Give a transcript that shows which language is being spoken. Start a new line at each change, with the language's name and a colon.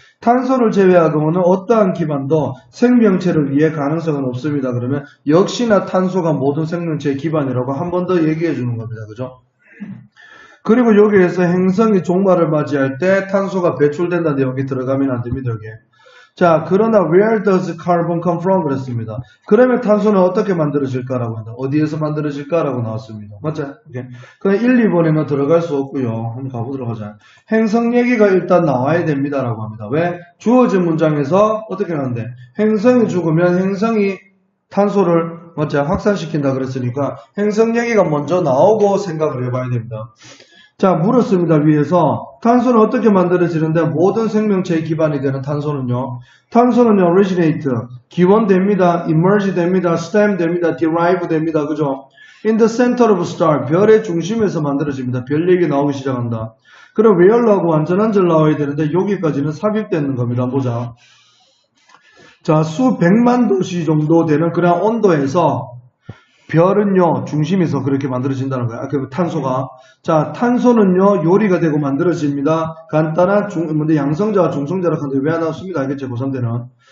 Korean: 탄소를 제외하고는 어떠한 기반도 생명체를 위해 가능성은 없습니다. 그러면 역시나 탄소가 모든 생명체의 기반이라고 한 번 더 얘기해 주는 겁니다. 그죠? 그리고 여기에서 행성이 종말을 맞이할 때 탄소가 배출된다는 내용이 들어가면 안 됩니다. 여기에. 자, 그러나
English: where does carbon come from?
Korean: 그랬습니다. 그러면 탄소는 어떻게 만들어질까라고 한다. 어디에서 만들어질까라고 나왔습니다. 맞죠? 그럼 1, 2번에는 들어갈 수 없고요. 한번 가보도록 하자. 행성 얘기가 일단 나와야 됩니다라고 합니다. 왜? 주어진 문장에서 어떻게 하는데? 행성이 죽으면 행성이 탄소를 맞죠? 확산시킨다 그랬으니까 행성 얘기가 먼저 나오고 생각을 해봐야 됩니다. 자, 물었습니다. 위에서 탄소는 어떻게 만들어지는데 모든 생명체의 기반이 되는 탄소는요. 탄소는요, originate, 기원됩니다. emerge 됩니다. stem 됩니다. derive 됩니다. 그죠?
English: in the center of star,
Korean: 별의 중심에서 만들어집니다. 별 얘기 나오기 시작한다. 그럼 where라고 완전한 절 나와야 되는데 여기까지는 삽입되는 겁니다. 보자. 자, 수백만 도시 정도 되는 그런 온도에서 별은요, 중심에서 그렇게 만들어진다는 거야. 그 탄소가. 자, 탄소는요, 요리가 되고 만들어집니다. 간단한 양성자와 중성자라고 하는데 왜 안 나왔습니다. 알겠죠? 고3 때는.